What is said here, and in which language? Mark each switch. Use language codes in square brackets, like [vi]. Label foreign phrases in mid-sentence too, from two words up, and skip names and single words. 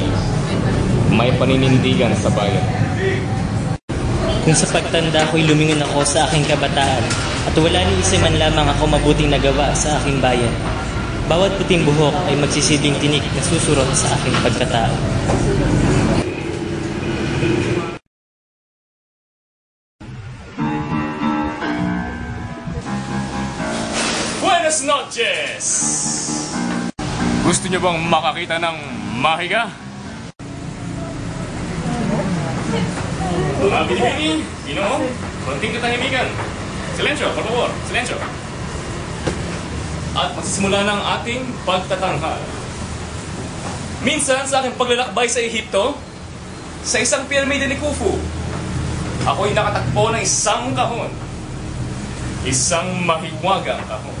[tl] May paninindigan sa bayan. Kung sa pagtanda ko'y lumingon ako sa aking kabataan at wala ni isa man lamang ako mabuting nagawa sa aking bayan, bawat puting buhok ay magsisilbing tinik na susurot sa aking pagkatao. [es] Buenas noches! [tl] Gusto niyo bang makakita ng mahiga? Mga Pilipini, Ginoo, konting katahimikan. [es] Silensyo, por favor, silensyo. [tl] At magsisimula ng ating pagtatanghal. Minsan sa aking paglalakbay sa Ehipto, sa isang piramide ni Khufu, ako'y nakatakbo ng isang kahon. Isang mahiwagang kahon.